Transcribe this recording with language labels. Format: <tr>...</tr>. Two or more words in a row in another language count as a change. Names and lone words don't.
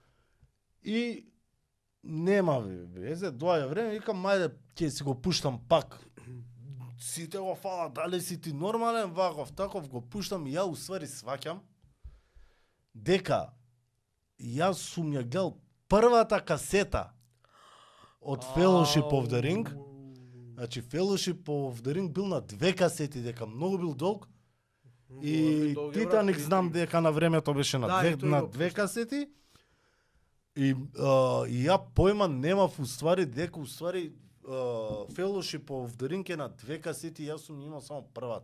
<mk>И нема везе, доаѓа време, викам, мајде, ќе си го пуштам пак. Сите го фала, дали си ти нормален, ваков, таков, го пуштам и ја уствари сваќам дека јас сум ја гледал првата касета од Fellowship of the Ring. Значи Fellowship of the Ring бил на 2 касети, дека многу бил долг. И Титаник знам дека на времето беше на Да, и тој го 2 касети. И ја појма немав уствари дека уствари Fellowship of the Ring е на 2 касети, јас сум имал само првата.</mk>